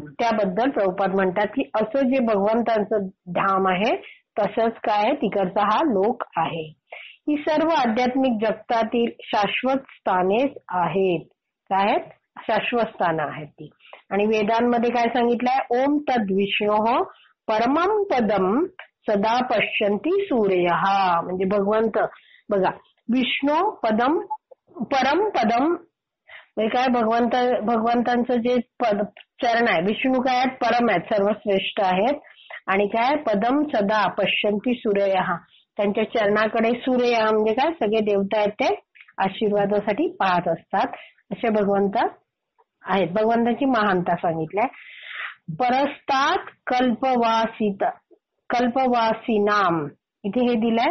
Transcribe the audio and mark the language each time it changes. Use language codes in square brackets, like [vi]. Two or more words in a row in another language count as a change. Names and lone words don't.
[mr] त्याबद्दल प्रभुपाद म्हणतात की असं जे भगवंतांचं धाम आहे तसंच काय तिकडचा हा लोक आहे. ही सर्व आध्यात्मिक जगतातील शाश्वत स्थानेच आहेत. काय आहेत? शाश्वत स्थानं आहेत ती. आणि वेदांमध्ये काय सांगितलंय? [sa] ओम तद विष्णोः परमं पदम सदा पश्यन्ति सूर्यः. [mr] म्हणजे भगवंत बघा विष्णू पदम [sa] परम पदम [mr] म्हणजे काय भगवंतांचं जे पद चरण आहे विष्णू काय आहेत? परम आहेत, सर्वश्रेष्ठ आहेत. आणि काय [sa] पदम सदा पश्यन्ति सूर्यः [mr] त्यांच्या चरणाकडे सूर्य म्हणजे काय सगळे देवता आहेत ते आशीर्वादासाठी पाहत असतात असे भगवंत आहेत. भगवंताची महानता सांगितल्या. [sa] परस्तात कल्पवासीनाम [mr] इथे हे दिलंय.